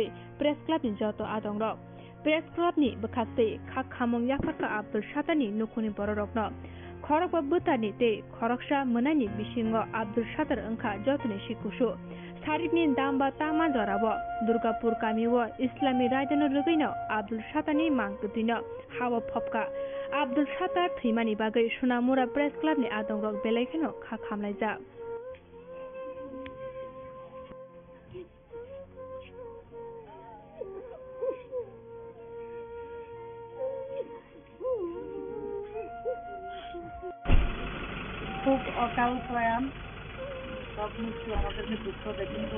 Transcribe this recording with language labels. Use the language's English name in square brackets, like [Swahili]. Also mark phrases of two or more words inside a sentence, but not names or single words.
[Kok Borok] Press Club ni joto adongrok Press Club ni bakhaste khak khamong yafarka Abdul Shatani nukhuni bororokno khorok butani te khoroksa monani bisingo Abdul Shatar angkha jotoni sikushu Saripni damba tama jorabo Durgapur kamiwo Islami raidano rugino Abdul Shatani mangkuthino hawa phopka Abdul Shatar thimani bagai Sunamura Press Club ni adongrok belaikeno khak khamlaijak [Bangla] খুব অকাল প্রয়াণ, সব মৃত্যু আমাদেরকে দুঃখ দেয়, কিন্তু